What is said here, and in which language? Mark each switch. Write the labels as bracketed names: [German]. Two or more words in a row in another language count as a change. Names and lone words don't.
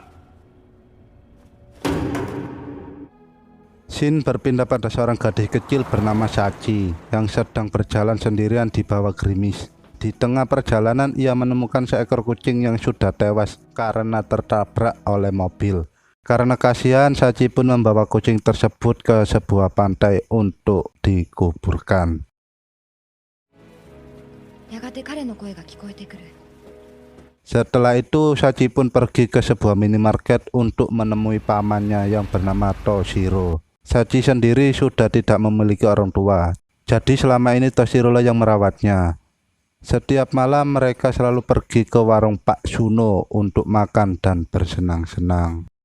[Indonesian] Scene berpindah pada seorang gadis kecil bernama Sachi yang sedang berjalan sendirian di bawah gerimis. Di tengah perjalanan ia menemukan seekor kucing yang sudah tewas karena tertabrak oleh mobil. Karena kasihan, Sachi pun membawa kucing tersebut ke sebuah pantai untuk dikuburkan. [Japanese] やがて彼の声が聞こえてくる。 [Indonesian] Setelah itu Sachi pun pergi ke sebuah minimarket untuk menemui pamannya yang bernama Toshiro. Sachi sendiri sudah tidak memiliki orang tua, jadi selama ini Toshiro lah yang merawatnya. Setiap malam mereka selalu pergi ke warung Pak Suno untuk makan dan bersenang-senang.